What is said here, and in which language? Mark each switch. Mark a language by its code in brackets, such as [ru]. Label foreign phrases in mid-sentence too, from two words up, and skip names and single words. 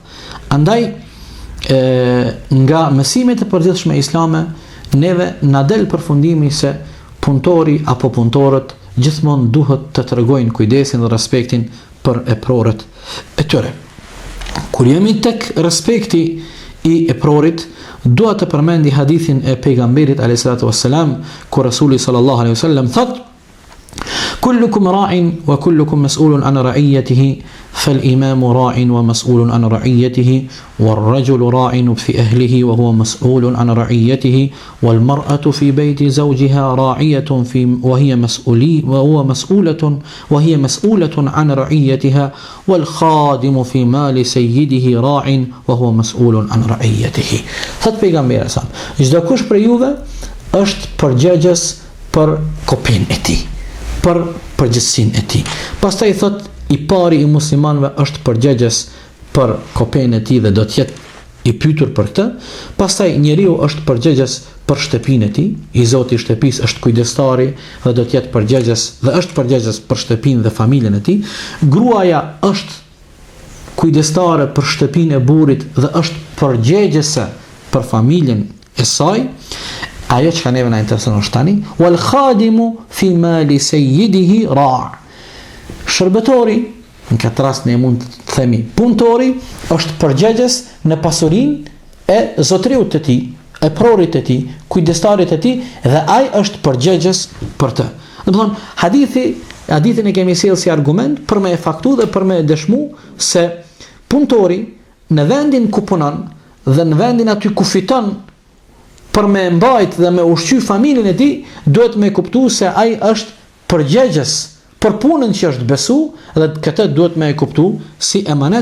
[sq] Andaj nga mësimet e përgjithshme islame neve na del përfundimi se punëtori apo punëtorët gjithmonë duhet të tregojnë kujdesin dhe respektin për eprorët e tyre. Kur jemi tek respekti i eprorit, dua të përmendi hadithin e pejgamberit [ar] عليه الصلاة والسلام, [sq] ku [ar] Rasuli صلى الله عليه وسلم thot: "كلكم راع وكلكم مسؤول عن رعيته، فالإمام راع ومسؤول عن رعيته، والرجل راع في أهله وهو مسؤول عن رعيته، والمرأة في بيت زوجها راعية في وهي مسؤولة عن رعيتها، والخادم في مال سيده راع وهو مسؤول عن رعيته." [sq] Thot pejgamberi sa, çdo kush prej juve është përgjegjës për kopin e tij, për përgjegjësinë e tij. Pastaj thot i pari i muslimanëve është përgjegjës për kopën e tij dhe do të jetë i pyetur për këtë. Pastaj njeriu është përgjegjës për shtëpinë e tij, i zoti i shtëpisë është kujdestari dhe do të jetë përgjegjës dhe është përgjegjës për shtëpinë dhe familjen e tij. Gruaja është kujdestare për shtëpinë e burrit dhe është përgjegjëse për familjen e saj. Ajo që ka neve na intereson është tani: [ar] "والخادم في مال سيده راع'." [sq] Shërbetori, në këtë rast ne mund të themi punëtori, është përgjegjës në pasurinë e zotriut të tij, e prorit të tij, kujdestarit të tij, dhe ai është përgjegjës për të. Do të thonë, hadithin e kemi sjellë si argument për me e faktu dhe për me dëshmu se punëtori në vendin ku punon dhe në vendin aty ku fiton për me mbajt dhe me ushqy familjen e tij, duhet me kuptu se ai është përgjegjës për punën që është besu, dhe këtë duhet me e kuptu si emanet.